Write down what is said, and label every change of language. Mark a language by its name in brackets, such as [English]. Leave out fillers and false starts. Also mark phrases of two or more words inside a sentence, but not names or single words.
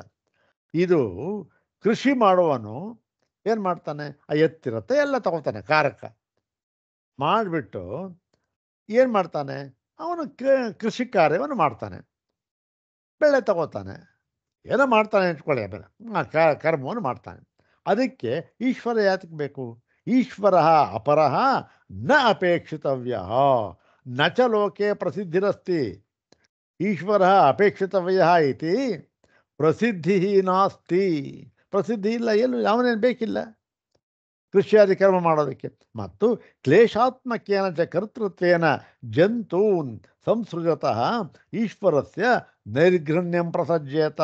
[Kannada] ಇದು ಕೃಷಿ ಮಾಡುವನು ಏನು ಮಾಡ್ತಾನೆ, ಆ ಎತ್ತಿರುತ್ತೆ ಎಲ್ಲ ತಗೋತಾನೆ, ಕಾರಕ್ಕೆ ಮಾಡಿಬಿಟ್ಟು ಏನು ಮಾಡ್ತಾನೆ, ಅವನು ಕೃಷಿ ಕಾರ್ಯವನ್ನು ಮಾಡ್ತಾನೆ, ಬೆಳೆ ತಗೋತಾನೆ, ಏನೋ ಮಾಡ್ತಾನೆ ಇಟ್ಕೊಳ್ಳಿ, ಆಮೇಲೆ ಕರ್ಮವನ್ನು ಮಾಡ್ತಾನೆ. ಅದಕ್ಕೆ ಈಶ್ವರ ಯಾತಕ್ಕೆ ಬೇಕು? [Sanskrit] ಈಶ್ವರ ಅಪರಃ ನ ಅಪೇಕ್ಷಿತವ್ಯ ನ ಚ ಲೋಕೆ ಪ್ರಸಿದ್ಧಿರಸ್ತಿ. ಈಶ್ವರ ಅಪೇಕ್ಷಿತವ್ಯ ಇತಿ ಪ್ರಸಿದ್ಧಿ ನಾಸ್ತಿ. [Kannada] ಪ್ರಸಿದ್ಧಿ ಇಲ್ಲ, ಎಲ್ಲೂ ಅವನೇನು ಬೇಕಿಲ್ಲ ಕೃಷಿಯಾದಿ ಕರ್ಮ ಮಾಡೋದಕ್ಕೆ. [Sanskrit] ಮತ್ತು ಕ್ಲೇಶಾತ್ಮಕೇನ ಚ ಕರ್ತೃತ್ವೇನ ಜಂತೂನ್ ಸಂಸೃಜತಃ ಈಶ್ವರಸ್ಯ ನೈರ್ಘೃಣ್ಯಂ ಪ್ರಸಜ್ಯೇತ.